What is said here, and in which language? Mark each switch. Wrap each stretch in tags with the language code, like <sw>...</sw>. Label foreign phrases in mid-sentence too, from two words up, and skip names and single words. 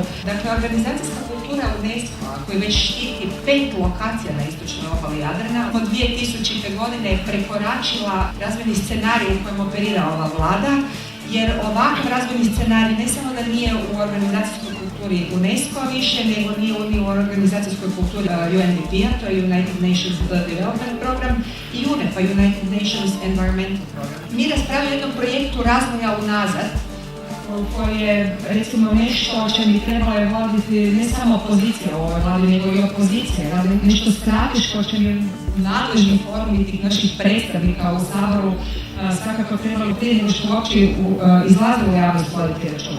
<hr>Dakle, organizacijska kultura UNESCO-a koji već štiti 5 lokacija na istočnoj obali Jadrana od 2000. godine je prekoračila razvojni scenarij u kojem operira ova vlada, jer ovakav razvojni scenarij ne samo da nije u organizacijskoj kulturi UNESCO-a više, nego nije ni u organizacijskoj kulturi UNDP-a, to je United Nations Development Program, i UNEP-a, United Nations Environmental Program. Mi raspravljamo o jednom projektu razvoja unazad, koji je, recimo, nešto o čem bi trebalo je voditi ne samo opozicija u ovoj vladi, nego i opozicija, nešto strateško o čem je nadležni forum i tih naših predstavnika u Saboru svakako trebalo prije nego što uopće izlazilo u javnost voditi računa.</hr>